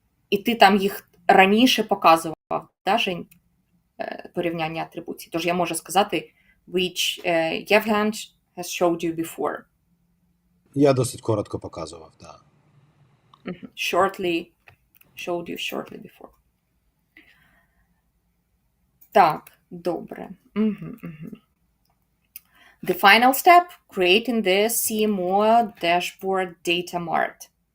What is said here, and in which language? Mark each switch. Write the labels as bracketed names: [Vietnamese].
[Ukrainian] І ти там їх раніше показував, да, Жень? Порівняння атрибуцій. Тож я можу сказати, [English] which Yevgen has showed you before. [Ukrainian] Я досить коротко показував, так. [English] Showed you shortly before. [Ukrainian] Так, добре. [English] The final step, creating the CMO dashboard data mart.